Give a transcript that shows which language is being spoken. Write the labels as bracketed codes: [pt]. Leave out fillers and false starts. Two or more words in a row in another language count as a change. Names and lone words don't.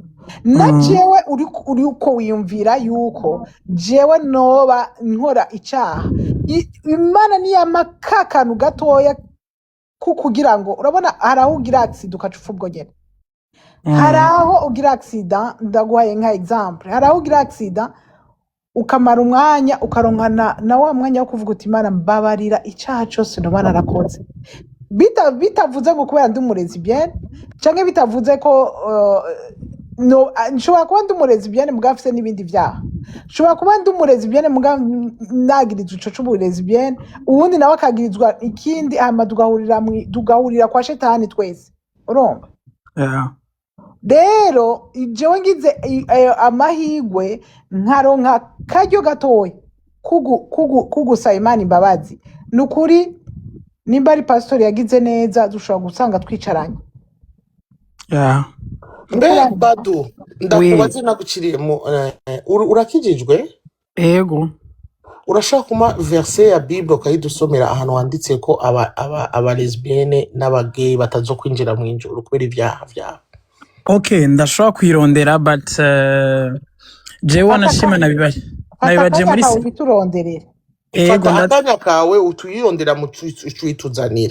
[rn] Na jewe uri uko wiyumvira yuko jewe noba nkora icyaha Imana niya makakanu gatoya kugira ngo urabona haraho ugira accident ukacufa ubwo nyene haraho ugira accident ndaguhaye nka example haraho ugira accident ukamara umwanya ukaronkana na wa mwanya wo kuvuga uti Imana mbabarira icyaha cyose no banarakoze bitavuze ngo kubera ndi umurezi bien canke bitavuze ko no nshobora kuba ndi umurezi bien mugafise n'ibindi byaha nshobora kuba ndi umurezi bien nagirizwa ico c'uburezi bien ubundi nawe akagirizwa ikindi hama tugahurira kwa shetani twese urumva. Rero jewe ngize amahigwe nkaronka karyo gatoya kugusaba Imana imbabazi nukuri nimba ari pastori yagize neza dushobora gusanga twicaranye. Badu ndakubaze naguciriyemo urakijijwe? Ego. Urashaka kuma verse ya Bible ukayidusomera ahantu handitse ko aba lesbienne n'abagay batazo kwinjira mu ijuru kubera ibyaha byabo? Okay, ndashobora kwirondera but jewe nashima nabibaje muri turonderera. Ego ndakanya kawe utuyirondera mu twituzanira.